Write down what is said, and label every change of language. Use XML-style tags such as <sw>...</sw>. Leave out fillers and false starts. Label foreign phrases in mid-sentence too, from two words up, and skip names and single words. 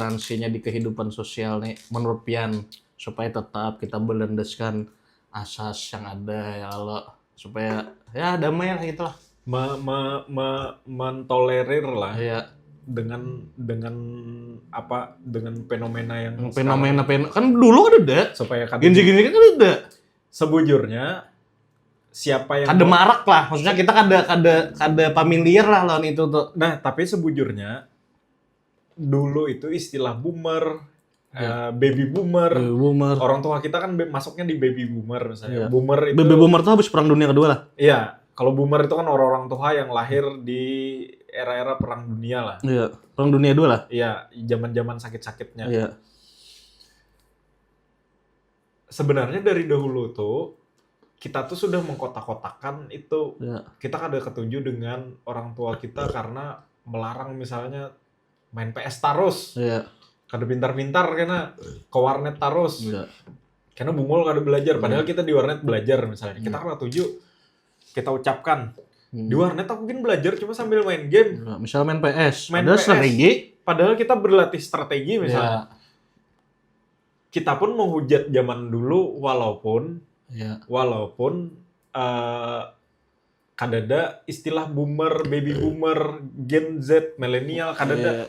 <bjn>Toleransinya di kehidupan sosial nih menurut Pian supaya tetap kita berlandaskan asas yang ada ya Allah, supaya ya damai lah gitu lah. Mentolerir lah Ya, dengan apa, dengan fenomena yang fenomena kan dulu ada supaya gini kan ada. Sebujurnya siapa yang Kada marak lah, maksudnya kita kada familiar lah lawan itu tuh. Nah, tapi sebujurnya dulu itu istilah</bjn> <en>boomer, baby boomer.</en> <bjn>Boomer. Orang tua kita kan masuknya di</bjn> <en>baby boomer</en> <bjn>misalnya. Iya. Boomer itu</bjn> <en>Baby boomer</en> <bjn>tuh habis perang dunia kedua lah. Iya, kalau boomer itu kan orang-orang tua yang lahir di era-era perang dunia lah. Iya, perang dunia 2 lah. Iya, zaman-zaman sakit-sakitnya. Iya. Sebenarnya dari dahulu tuh kita tuh sudah mengkotak-kotakan itu. Iya. Kita kada ketuju dengan orang tua kita karena melarang misalnya main PS terus. Iya. Kada pintar-pintar karena ke warnet terus. Iya. Karena bungul kada belajar. Padahal kita di warnet belajar misalnya. Kita kada ketuju. Kita ucapkan. Di warnet aku mungkin belajar cuma sambil main game. Iya. Misal main PS. Main Ada PS. strategi. Padahal kita berlatih strategi misalnya. Iya. Kita pun menghujat zaman dulu walaupun Iya. kadada istilah</bjn> <en>boomer, baby boomer,</en> <bjn>Gen Z, milenial kadada.</bjn>